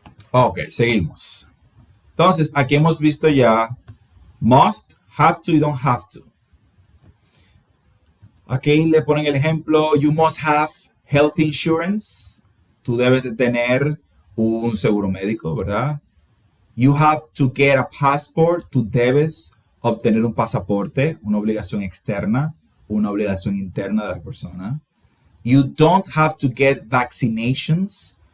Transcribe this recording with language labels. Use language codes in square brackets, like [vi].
[es] Ok, seguimos. Entonces, aquí hemos visto ya must, have to y don't have to. Aquí le ponen el ejemplo, [en] you must have health insurance. [es] Tú debes de tener un seguro médico, ¿verdad? [en] You have to get a passport. [es] Tú debes obtener un pasaporte, una obligación externa, una obligación interna de la persona. [en] You don't have to get vaccinations.